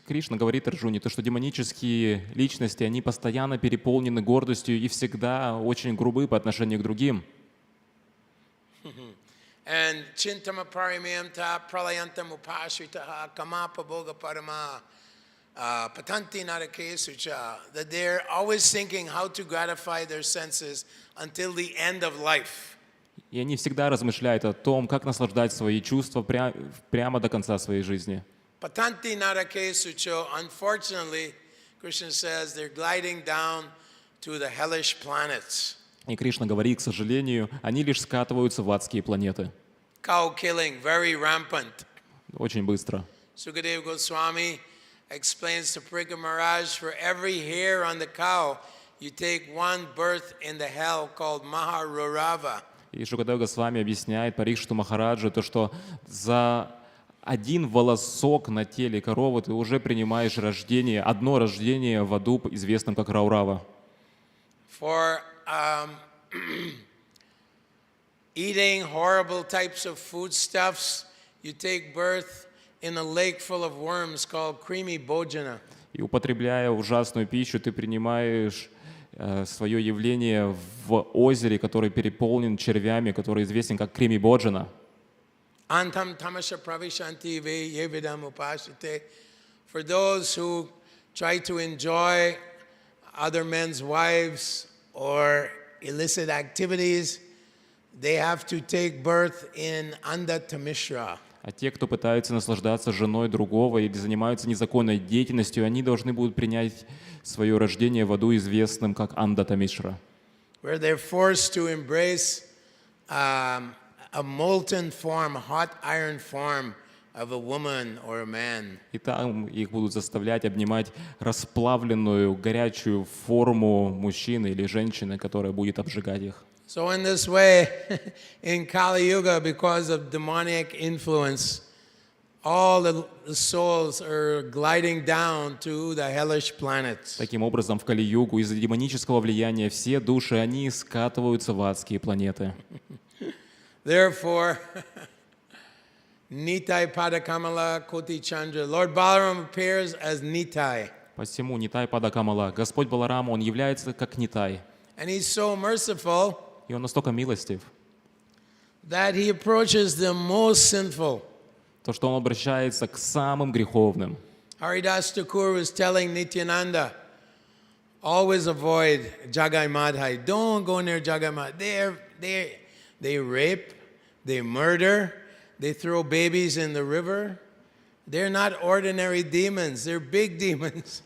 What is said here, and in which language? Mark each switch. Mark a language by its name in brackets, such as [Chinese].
[Russian] Кришна говорит Арджуне, что демонические личности, они постоянно переполнены гордостью и всегда очень грубы по отношению к другим. [English] And [Sanskrit] chintama parimyamta pralayantam upashritaha kamapa boga parama patanti narake sucha, [English] that they're always thinking how to gratify their senses until the end of life. [Russian] И они всегда размышляют о том, как наслаждать свои чувства прямо до конца своей жизни. [Sanskrit] Patanti narake sucho, [English] unfortunately, Krishna says they're gliding down to the hellish planets. [Russian] И Кришна говорит, к сожалению, они лишь скатываются в адские планеты. [English] Cow killing, very rampant. [Russian] Очень быстро. [English] Sukadeva Goswami explains to Parikshit Maharaj, for every hair on the cow, you take one birth in the hell called Maharurava. [Russian] И Шукадев Госвами объясняет Парикшиту Махараджу, что за один волосок на теле коровы ты уже принимаешь рождение, одно рождение в аду, известном как Раурава. [English] For eating horrible types of foodstuffs, you take birth in a lake full of worms called creamy bhojana. [Russian] И употребляя ужасную пищу, ты принимаешь свое явление в озере, который переполнен червями, который известен как крими боджана. [Sanskrit] Antam tamasha pravishanti ve yevidam upashite. [English] For those who try to enjoy other men's wives or illicit activities, they have to take birth in Andatamishra. [Russian] А те, кто пытаются наслаждаться женой другого или занимаются незаконной деятельностью, они должны будут принять свое рождение в аду, известным как Андатамишра. [English] Where they're forced to embrace a molten form, a hot iron form of a woman or a man. [Russian] И там их будут заставлять обнимать расплавленную, горячую форму мужчины или женщины, которая будет обжигать их. [English] So in this way, in Kali Yuga, because of demoniac influence, all the souls are gliding down to the hellish planets. [Russian] Таким образом, в Кали-югу из-за демонического влияния все души, они скатываются в адские планеты. [English] Therefore, [Sanskrit] Nitai Padakamala Koti Chandra, [English] Lord Balaram appears as Nitai. [Russian] Посему Нитай Падакамала, Господь Баларама, он является как Нитай. [English] And he's so merciful [Russian] И он настолько милостив, [English] that he approaches the most sinful. [Russian] то что он обращается к самым греховным. [English] Haridas Thakur was telling Nityananda, always avoid Jagai Madhai. Don't go near Jagai Madhai. They rape, they murder, they throw babies in the river. They're not ordinary demons, they're big demons.